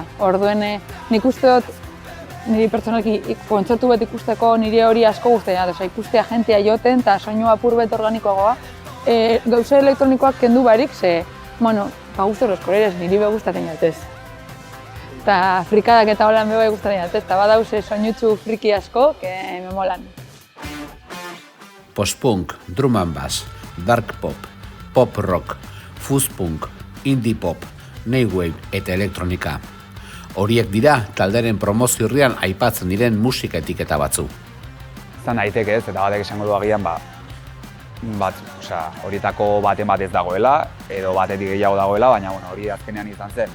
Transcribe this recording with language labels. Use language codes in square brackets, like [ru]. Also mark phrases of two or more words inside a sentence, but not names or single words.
[eu] Orduen nik uste dut, niri pertsonalki kontzertu bet ikusteko nire hori asko guztia, ikustea jentea joten eta soinu apur bet organikoagoa. Gauze elektronikoak kendu barik, ze, gustu [es] los colores, [eu] niri be gustatzen jatez. Eta frikadak eta holan be gustatzen jatez, eta badauze soinutsu friki asko, [es] me molan. [en] Post-punk, drum and bass, dark pop, pop rock, fuzz punk, indie pop, new wave [eu] eta elektronika. Horiek dira talderen promozio-urrian aipatzen diren musika etiketa batzu. Zan daiteke ez, eta batek esango du agian, horietako baten bat ez dagoela, edo batetik gehiago dagoela, baina hori azkenean izan zen.